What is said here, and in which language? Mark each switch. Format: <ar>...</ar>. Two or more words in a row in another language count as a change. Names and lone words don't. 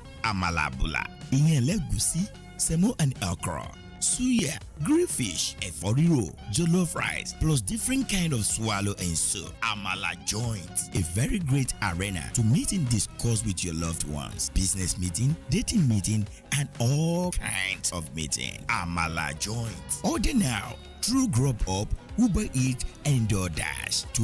<en>Amala bula,</en> <yo>ìyẹn ẹlẹ́gùṣí,</yo> <en>semo and okra, suya, grilled fish,</en> <yo>ẹ̀fọ́ rírò,</yo> <en>jollof rice, plus different kind of swallow and soup. Amala joint, a very great arena to meet and discuss with your loved ones, business meeting, dating meeting, and all kinds of meeting. Amala joint. Order now through Grubhub, Uber Eats, and DoorDash.</en>